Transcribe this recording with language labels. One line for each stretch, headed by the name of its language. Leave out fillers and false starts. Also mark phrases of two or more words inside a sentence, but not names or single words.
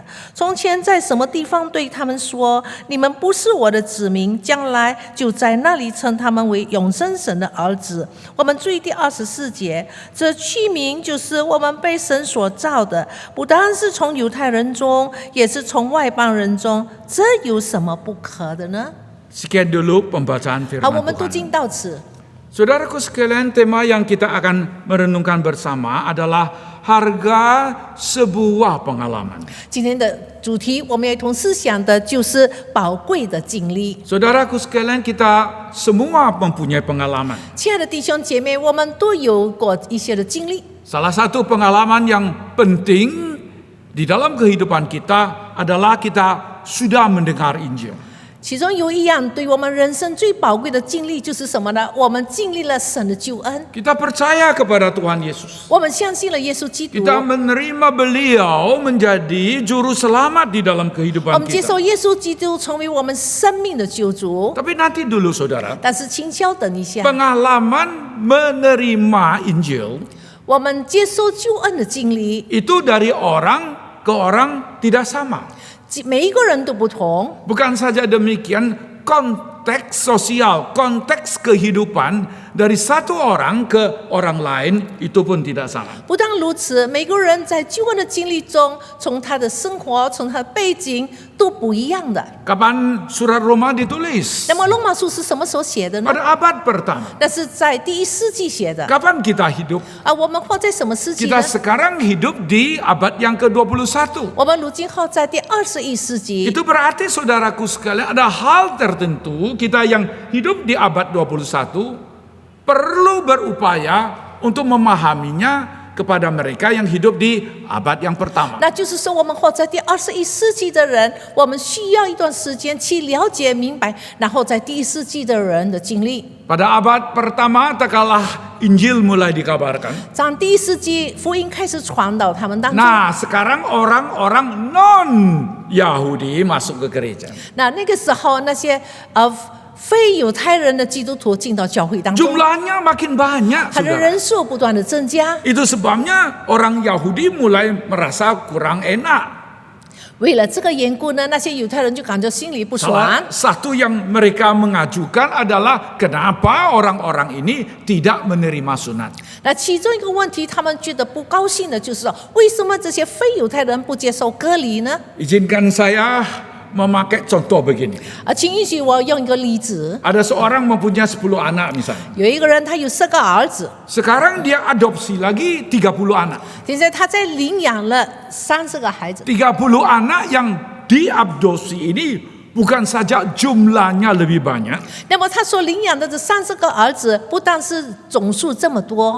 Chinese: 从前在什么地方对他们说，你们不是我的子民，将来就在那里称他们为永生神的儿子。我们注意第24节，这器皿就是我们被神所造的，不单是从犹太人中，也是从外邦人中，这有什么不可的呢？
Indonesian: Sekian dulu pembacaan
Chinese: 好，
Indonesian: firman
Chinese: 我们读
Indonesian: Tuhan.
Chinese: 经到此。
Indonesian: Saudaraku sekalian, tema yang kita akan merenungkan bersama adalah harga sebuah pengalaman.
Chinese: 今天的主题，我们要一同思想的就是宝贵的经历。
Indonesian: Saudaraku sekalian, kita semua mempunyai pengalaman.
Chinese: 亲爱的弟兄姐妹，我们都有过一些的经历。
Indonesian: Salah satu pengalaman yang penting di dalam kehidupan kita adalah kita sudah mendengar Injil.
Chinese: 其中有一样对我们人生最宝贵的经历就是什么呢？我们经历了神的救恩，
Indonesian: Kita percaya kepada Tuhan Yesus.
Chinese: 我们相信了耶稣基督，
Indonesian: Kita menerima beliau menjadi juru selamat di dalam
Chinese: 我
Indonesian: kehidupan
Chinese: 们接
Indonesian: kita.
Chinese: 受耶稣基督成为我们生命的救主。
Indonesian: Tapi nanti dulu saudara,
Chinese: 但是请稍等一下，
Indonesian: pengalaman menerima Injil
Chinese: 我们接受救恩的经历，
Indonesian: itu dari orang ke orang tidak sama.
Chinese: 每一个人都不同。
Indonesian: Bukan saja demikian, konteks sosial, konteks kehidupan dari satu orang ke orang lain itu pun tidak sama.
Chinese: 不但如此，每个人在救恩的经历中，从他的生活、从他的背景都不一样的。
Indonesian: Kapan surat Roma ditulis?
Chinese: 那么罗马书是什么时候写的呢？
Indonesian: Pada abad pertama.
Chinese: 那是在第1世纪写的。
Indonesian: Kapan kita hidup?
Chinese: 我们活在什么世纪呢
Indonesian: Kita？ sekarang hidup di abad yang ke-21.
Chinese: 我们如今活在第21世纪。
Indonesian: Itu berarti saudaraku sekalian, ada hal tertentu kita yang hidup di abad 21 perlu berupaya untuk memahaminya kepada mereka yang hidup di abad yang pertama.
Chinese: 那就是说，我们活在第21世纪的人，我们需要一段时间去了解、明白，然后在第1世纪的人的经历。
Indonesian: Pada abad pertama tak kalah Injil mulai dikabarkan.
Chinese: 在第1世纪，福音开始传到他们当中。
Indonesian: Nah, sekarang orang-orang non Yahudi masuk ke gereja.
Chinese: 那个时候，那些非犹太人的基督徒进到教会当中，
Indonesian: Jumlahnya makin banyak,
Chinese: 他的
Indonesian: saudara.
Chinese: 人数不断的增加。
Indonesian: Itu sebabnya orang Yahudi mulai merasa kurang enak.
Chinese: 为了这个缘故呢，那些犹太人就感觉心里不爽。
Indonesian: Salah satu yang mereka mengajukan adalah kenapa orang-orang ini tidak menerima sunat.
Chinese: 那其中一个问题，他们觉得不高兴的就是说，为什么这些非犹太人不接受割礼呢？
Indonesian: Izinkan saya memakai contoh begini.
Chinese: 请允许我用一个例子，
Indonesian: Ada seorang mempunyai 10 anak misalnya.
Chinese: 有一个人他有10个儿子，
Indonesian: Sekarang dia adopsi lagi 30 anak.
Chinese: 现在他在领养了30个孩子。
Indonesian: 30 anak yang diadopsi ini bukan saja jumlahnya lebih banyak.
Chinese: 那么他所领养的这30个儿子，不但是总数这么多，